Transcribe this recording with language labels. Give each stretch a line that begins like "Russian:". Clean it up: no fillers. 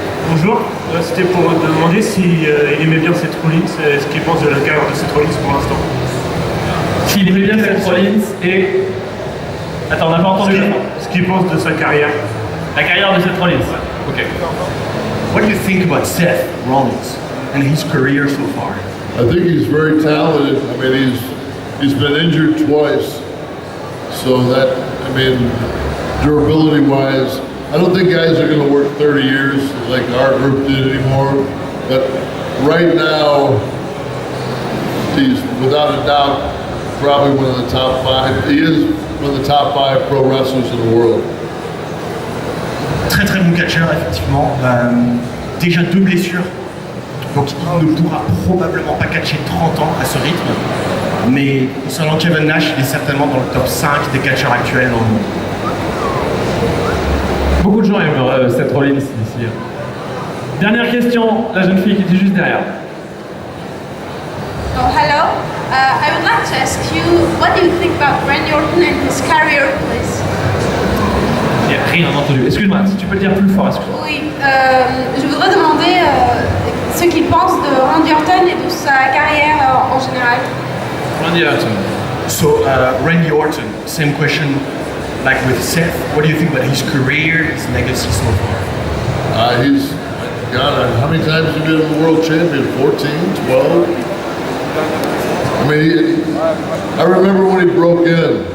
French: Bonjour, c'était pour demander s'il aimait bien Seth Rollins, ce qu'il pense de la carrière de Seth Rollins pour l'instant. S'il aimait bien Seth Rollins et... Attends, on n'a pas entendu la fin. Ce qu'il pense de sa carrière. La carrière de Seth Rollins. Ok.
English: What do you think about Seth Rollins and his career so far? I think he's very talented. I mean, he's been injured twice, so that, I mean, durability-wise, I don't think guys are going to work 30 years like our group did anymore. But right now, he's without a doubt probably one of the top 5. He is one of the top 5 pro wrestlers in the world.
French: Très très bon catcheur, effectivement. Déjà 2 blessures. Donc il ne pourra probablement pas catcher 30 ans à ce rythme. Mais concernant Kevin Nash, il est certainement dans le top 5 des catcheurs actuels dans le monde. Beaucoup de gens aiment Seth Rollins ici. Dernière question, la jeune fille qui était juste derrière.
English: Oh, hello. I would like to ask you, what do you think about Randy Orton and his career, please?
French: Il n'y a rien entendu. Excuse-moi, si tu peux le dire plus fort, excuse-moi. Oui, je voudrais demander ce qu'il pense de Randy Orton et de sa carrière en général. Randy Orton.
English: So, Randy Orton, same question like with Seth. What do you think about his career, his legacy so far? He's, God, how many times has he been a world champion? 14, 12? I mean, I remember when he broke in.